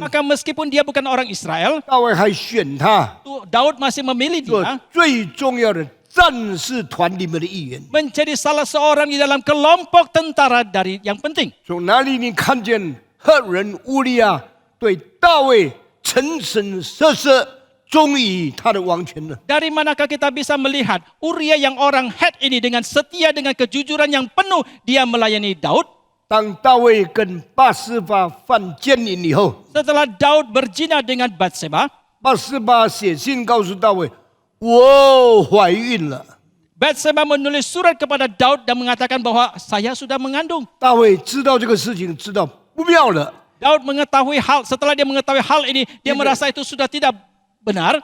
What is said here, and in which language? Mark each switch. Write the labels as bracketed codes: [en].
[id] maka meskipun dia bukan orang Israel, [zh] 大卫还选他 [id] Daud masih memilih [zh] 做 [id] dia [zh] 最重要的战士团里面的一员。 [id] menjadi salah seorang di dalam kelompok tentara dari yang penting. [zh] 从哪里你看见赫人乌利亚对大卫诚诚实实忠于他的王权呢？ [id] Dari manakah kita bisa melihat Uria yang orang Het ini dengan setia, dengan kejujuran yang penuh dia melayani Daud? [zh] 当大卫跟巴斯巴犯奸淫以后， [id] Setelah Daud berzina dengan Batseba, [zh] 巴斯巴写信告诉大卫：“我怀孕了。” [id] Batseba menulis surat kepada Daud dan mengatakan bahwa saya sudah mengandung. [zh] 大卫知道这个事情，知道不妙了。 [id] Daud mengetahui hal, setelah dia mengetahui hal ini, dia merasa itu sudah tidak benar.